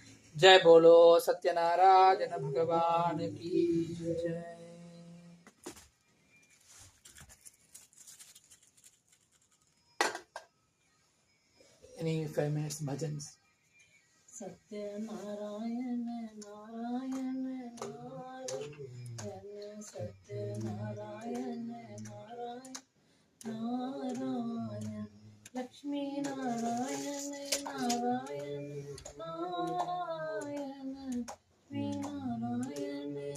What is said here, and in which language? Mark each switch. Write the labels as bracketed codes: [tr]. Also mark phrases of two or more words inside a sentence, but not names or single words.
[hi] जय बोलो सत्यनारायण भगवान की जय। [en] Any 5 minutes bhajans. [hi] सत्यनारायण नारायण नारायण सत्यनारायण नारायण नारायण लक्ष्मी नारायण नारायण नारायण श्री नारायण